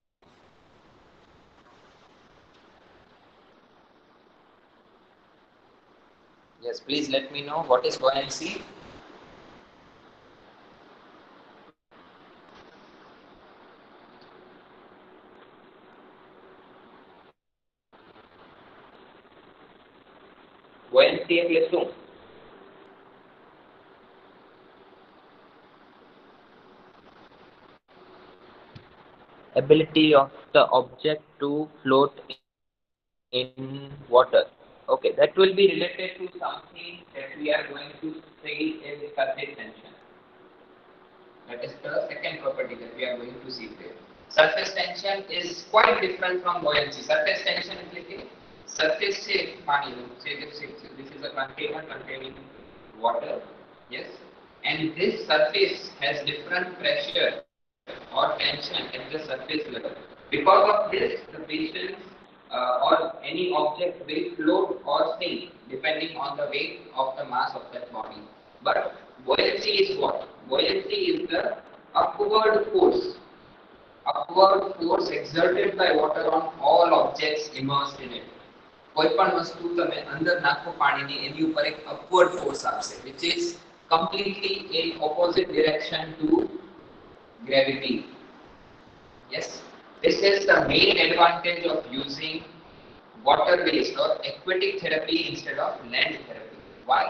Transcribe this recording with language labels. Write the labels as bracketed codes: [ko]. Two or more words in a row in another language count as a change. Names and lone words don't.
[en] Yes, please let me know what is buoyancy. [gu] Buoyancy એટલે શું? [en] Ability of the object to float in water. Okay, that will be related to something that we are going to say is surface tension. That is the second property that we are going to see there. Surface tension is quite different from buoyancy. Surface tension [gu] એટલે કે surface છે પાણીનું, [en] this is a container containing water, yes, and this surface has different pressure or tension at the surface level. Because of this, the patient or any object will float or sink depending on the weight of the mass of that body. But buoyancy is what? Buoyancy is the upward force exerted by water on all objects immersed in it. [gu] કોઈ પણ વસ્તુ તમે અંદર નાખો પાણીની એની ઉપર એક [en] upward force [gu] આપશે, [en] which is completely in opposite direction to gravity. Yes, this is the main advantage of using water-based or aquatic therapy instead of land therapy. Why?